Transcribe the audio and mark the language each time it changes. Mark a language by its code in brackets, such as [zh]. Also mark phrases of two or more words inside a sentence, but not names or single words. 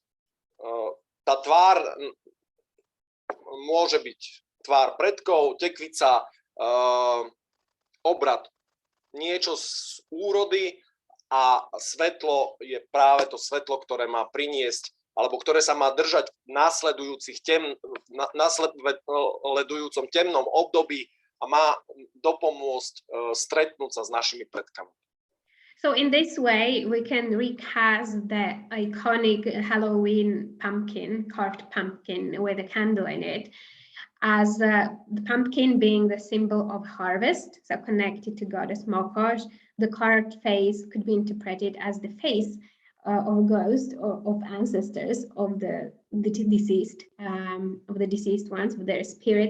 [sk] Tá tvár môže byť tvár predkov, tekvica, obrad, niečo z úrody a svetlo je práve to svetlo, ktoré má priniesť, alebo ktoré sa má držať v nasledujúcom temnom období a má dopomôcť stretnúť sa s našimi predkami. [en] So in this way, we can recast the iconic Halloween pumpkin, carved pumpkin with a candle in it, as the pumpkin being the symbol of harvest, so connected to goddess Mokosh. The carved face could be interpreted as the face of a ghost or of ancestors of the deceased ones, of their spirits.